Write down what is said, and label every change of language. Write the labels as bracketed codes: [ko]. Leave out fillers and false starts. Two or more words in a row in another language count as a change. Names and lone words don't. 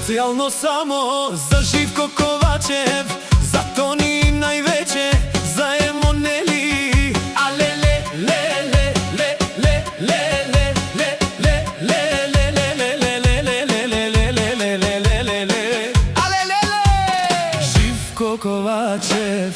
[mk] Специјално само за Живко Ковачев, за Тони највеќе, за Емонели. Алеле, леле, леле, леле, леле, леле, алелеле. Живко Ковачев.